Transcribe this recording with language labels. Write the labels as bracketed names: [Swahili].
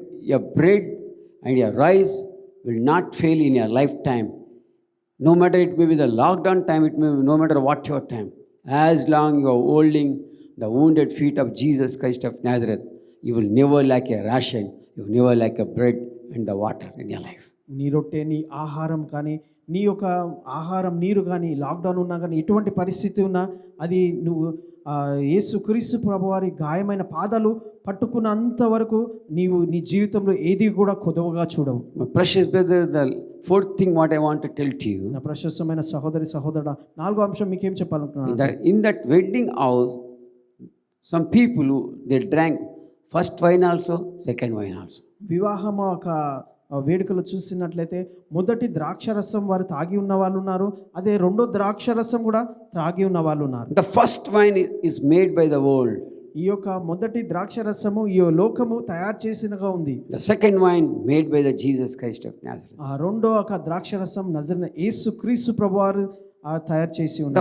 [English] Your bread and your rice will not fail in your lifetime. No matter it may be the lockdown time, it may be no matter what your time. As long you are holding the wounded feet of Jesus Christ of Nazareth, you will never lack a ration. You will never lack a bread and the water in your life. [Telugu] నీ రొట్టె, నీ ఆహారం కానీ, నీ యొక్క ఆహారం నీరు కానీ, లాక్డౌన్ ఉన్నా కానీ, ఎటువంటి పరిస్థితి ఉన్నా అది నువ్వు యేసుక్రీస్తు ప్రభువారి గాయమైన పాదాలు పట్టుకున్నంత వరకు నీవు నీ జీవితంలో ఏది కూడా కొదవగా చూడవు. [English] My precious brother, the fourth thing what I want to tell to you. [Telugu] నా ప్రశస్తమైన సహోదరుడా, నాలుగో అంశం మీకేం చెప్పాలనుకున్నాను? [English] In that wedding house, some people they drank first wine also, second wine also. [Telugu] వివాహం ఒక వేడుకలు చూసినట్లయితే మొదటి ద్రాక్షరసం వారు తాగి ఉన్న వాళ్ళు ఉన్నారు, అదే రెండో ద్రాక్షరసం కూడా తాగి ఉన్న వాళ్ళు ఉన్నారు. [English] The first wine is made by the world. [Telugu] ఈ యొక్క మొదటి ద్రాక్షరసము ఈ లోకము తయారు చేసినగా ఉంది. [English] The second wine made by the Jesus Christ of Nazareth. [Telugu] ఆ రెండో ఒక ద్రాక్షరసం నజరేయుడైన యేసుక్రీస్తు ప్రభువారు తయారు చేసి ఉన్నారు.